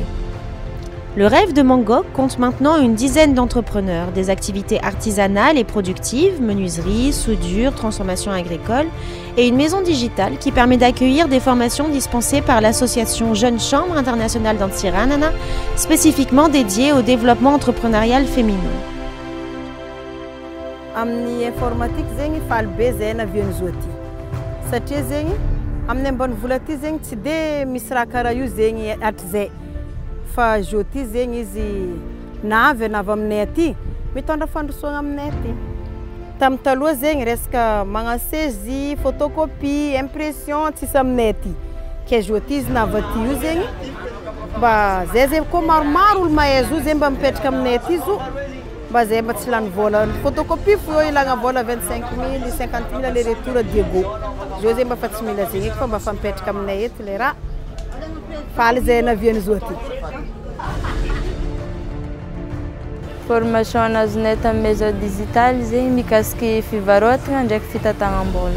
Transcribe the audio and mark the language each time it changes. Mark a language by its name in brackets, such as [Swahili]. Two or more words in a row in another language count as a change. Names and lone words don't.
[French] Le rêve de Mangok compte maintenant une dizaine d'entrepreneurs, des activités artisanales et productives, menuiserie, soudure, transformation agricole, et une maison digitale qui permet d'accueillir des formations dispensées par l'association Jeune Chambre internationale d'Antsiranana, spécifiquement dédiée au développement entrepreneurial féminin. [Malagasy] Amin'ny informatique zegny falbe zay na viany zoti. Satria zegny amin'ny ambany vola ty zegny tsy de misy raha karaha io zegny atrizay. Fa zoti zegny izy navy aminay aty mitondra fandrosoagna aminay aty. Tamin'ny taloha zegny resaka magnano [French] saisie, photocopie, impression [Malagasy] tsisy aminay aty. Ke zoti izy navy aty io zegny mba zay koa maromaro olo mahay zo zegny mba mipetraka aminay aty zo mba zay mba tsy lany vola. Photocopie fo eo ilagna vola 25 000, 50 000 [French] aller retour [Malagasy] Diego. Zo zegny mba fa tsy mila zegny fa mba fa mipetraka aminay eto le raha. Faly zay naviany zo aty. Formation azonay tamin'ny [French] maison digitale [Malagasy] zegny mikasiky fivarotana ndraiky fitantagnam-bola.